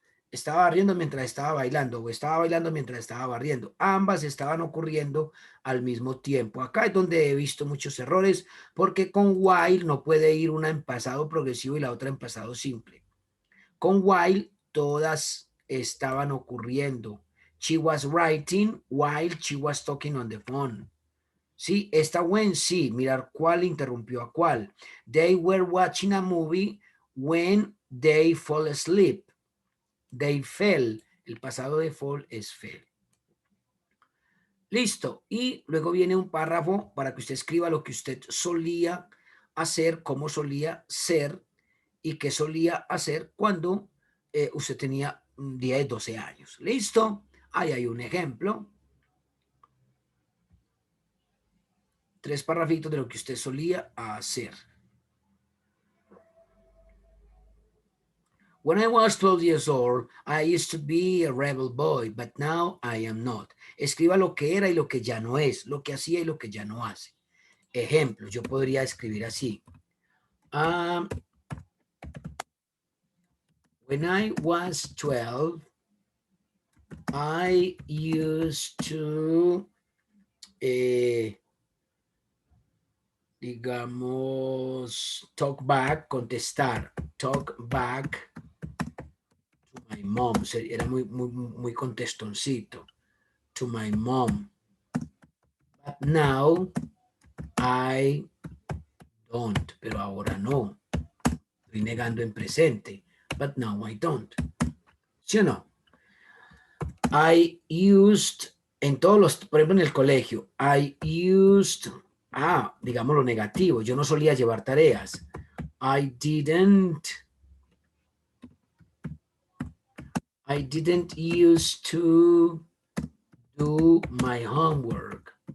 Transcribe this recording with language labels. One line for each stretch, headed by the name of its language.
Spanish: Estaba barriendo mientras estaba bailando o estaba bailando mientras estaba barriendo. Ambas estaban ocurriendo al mismo tiempo. Acá es donde he visto muchos errores porque con while no puede ir una en pasado progresivo y la otra en pasado simple. Con while todas estaban ocurriendo.
English: She was writing while she was talking on the phone.
Spanish: Sí, esta when sí, mirar cuál interrumpió a cuál.
English: They were watching a movie when they fall asleep. They fell.
Spanish: El pasado de fall es fell. Listo. Y luego viene un párrafo para que usted escriba lo que usted solía hacer, cómo solía ser y qué solía hacer cuando usted tenía 10, 12 años. Listo. Ahí hay un ejemplo. 3 párrafitos de lo que usted solía hacer.
English: When I was 12 years old, I used to be a rebel boy, but now I am not.
Spanish: Escriba lo que era y lo que ya no es, lo que hacía y lo que ya no hace. Ejemplo, yo podría escribir así.
English: When I was 12, I used to,
Spanish: digamos, contestar,
English: talk back to my mom.
Spanish: Era muy contestoncito.
English: To my mom. But now I don't.
Spanish: Pero ahora no. Estoy negando en presente.
English: But now I don't.
Spanish: ¿Sí o no?
English: I used,
Spanish: en todos los, por ejemplo en el colegio, I used, digamos lo negativo. Yo no solía llevar tareas.
English: I didn't used to do my homework.